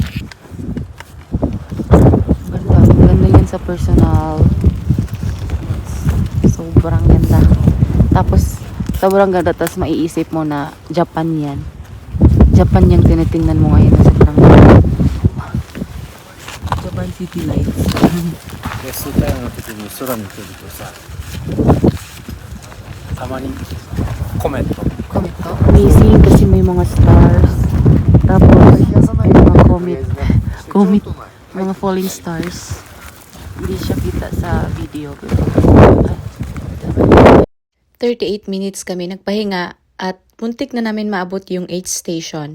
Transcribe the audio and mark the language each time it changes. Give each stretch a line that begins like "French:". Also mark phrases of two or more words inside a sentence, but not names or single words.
Filipino: Ang ganda yan sa personal. Sobrang ganda. Tapos, sobrang ganda. Tapos, maiisip mo na Japan yan. Japan yung tinitingnan mo ngayon na sobrang ganda.
English: Japan City Lights.
Japanese: レストタイムの時に空見てるとさ、たまにコメント
Filipino: Comment to? Amazing kasi may mga stars. Tapos, may mga comet, mga
English: falling stars.
Filipino: Hindi siya kita sa video. 38 minutes kami nagpahinga at muntik na namin maabot yung 8th station.